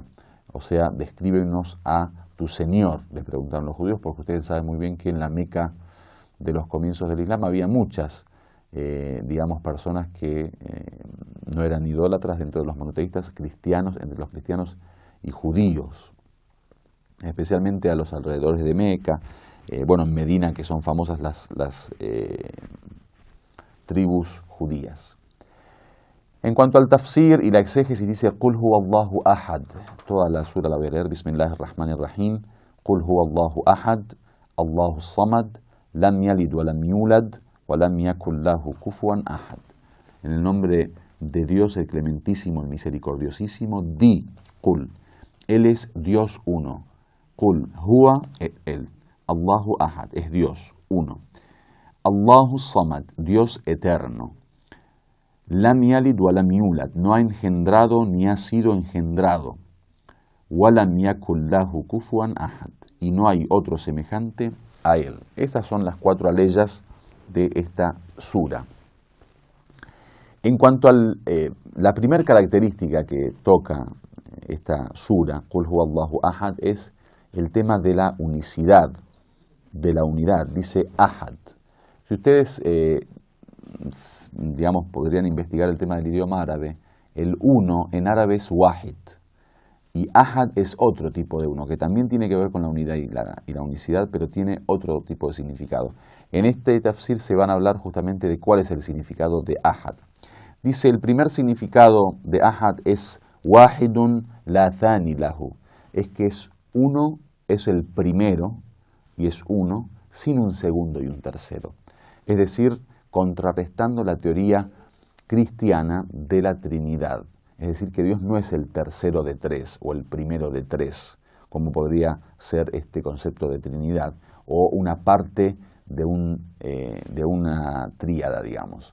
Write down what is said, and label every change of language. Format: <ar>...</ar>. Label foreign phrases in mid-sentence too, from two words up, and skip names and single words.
<es>o sea, descríbenos a tu Señor, le preguntaron los judíos, porque ustedes saben muy bien que en la Meca de los comienzos del Islam había muchas, digamos, personas que no eran idólatras dentro de los monoteístas cristianos, entre los cristianos y judíos, especialmente a los alrededores de Meca, bueno, en Medina, que son famosas las tribus judías. En cuanto al tafsir y la exégesis, dice</es> <ar>قل هو الله أحد.</ar> <es>Toda la sura la voy a leer.</es> <ar>بسم الله الرحمن الرحيم. قل هو الله أحد، الله الصمد، لم يلد ولم يولد، ولم يكن له كفوا أحد.</ar> <es>En el nombre de Dios, el clementísimo, el misericordiosísimo, di, Qul. Él es Dios uno.</es> <ar>قل هو, él. الله أحد,</ar> <es>es Dios uno.</es> <ar>الله الصمد,</ar> <es>Dios eterno.</es> <ar>لم يلد ولم يولد,</ar> <es>no ha engendrado ni ha sido engendrado.</es> <ar>ولم يكن له كفوا أحد,</ar> <es>y no hay otro semejante a él. Esas son las 4 aleyas de esta sura. En cuanto a la primera característica que toca esta sura,</es> <ar>قل هو الله أحد,</ar> <es>es el tema de la unicidad, de la unidad. Dice ahad. Si ustedes digamos, podrían investigar el tema del idioma árabe, el uno en árabe es wahid, y ahad es otro tipo de uno, que también tiene que ver con la unidad y la unicidad, pero tiene otro tipo de significado. En este tafsir se van a hablar justamente de cuál es el significado de ahad. Dice, el primer significado de ahad es</es> <ar>واحد لا ثاني له,</ar> <es>es que es uno, es el primero, y es uno, sin un segundo y un tercero. Es decir, contrarrestando la teoría cristiana de la Trinidad. Es decir, que Dios no es el tercero de 3 o el primero de 3, como podría ser este concepto de Trinidad, o una parte de una tríada, digamos.</es>